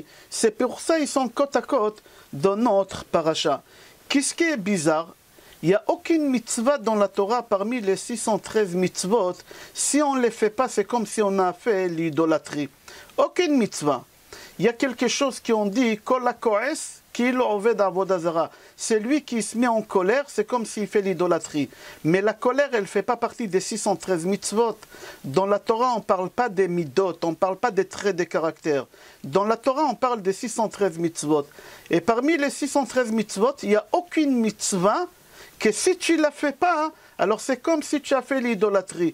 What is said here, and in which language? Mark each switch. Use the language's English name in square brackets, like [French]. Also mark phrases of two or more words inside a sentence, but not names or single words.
[French] C'est pour ça qu'ils sont côte à côte dans notre paracha. Qu'est-ce qui est bizarre? Il n'y a aucune mitzvah dans la Torah parmi les 613 mitzvot. Si on ne les fait pas, c'est comme si on a fait l'idolâtrie. Aucune mitzvah. Il y a quelque chose qui on dit, [Hebrew] כל הכועס כאילו עובד עבודה זרה. [French] C'est lui qui se met en colère, c'est comme s'il fait l'idolâtrie. Mais la colère, elle ne fait pas partie des 613 mitzvot. Dans la Torah, on ne parle pas des midot, on ne parle pas des traits de caractère. Dans la Torah, on parle des 613 mitzvot. Et parmi les 613 mitzvot, il n'y a aucune mitzvah que si tu ne la fais pas, alors c'est comme si tu as fait l'idolâtrie.